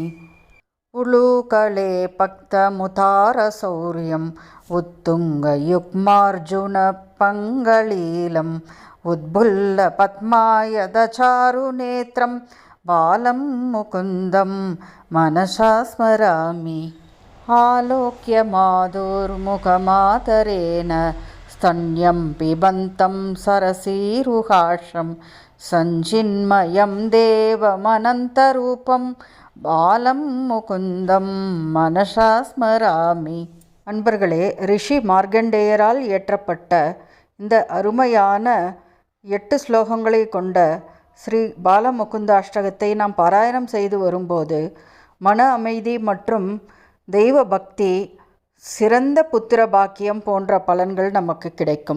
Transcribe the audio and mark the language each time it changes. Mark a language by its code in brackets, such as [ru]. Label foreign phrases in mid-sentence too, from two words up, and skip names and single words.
[sa] उलूकले पक्तमुतारशौर्यम् उत्तुङ्गयुग्मार्जुनपङ्गलीलम् उद्बुल्लपद्मायदचारुनेत्रं बालं मुकुन्दं मनसा स्मरामि. आलोक्यमाधुर्मुखमादरेण स्तन्यं पिबन्तं सरसीरुहाशं सञ्चिन्मयं देवमनन्तरूपं बालं मुकुन्दं मनसा स्मरामि. [ta] அன்பர்களே, ரிஷி மார்க்கண்டேயரால் இயற்றப்பட்ட இந்த அருமையான 8 ஸ்லோகங்களை கொண்ட ஸ்ரீ பாலமுகுந்தாஷ்டகத்தை நாம் பாராயணம் செய்து வரும்போது மன அமைதி மற்றும் தெய்வ பக்தி, சிறந்த புத்திர பாக்கியம் போன்ற பலன்கள் நமக்கு கிடைக்கும்.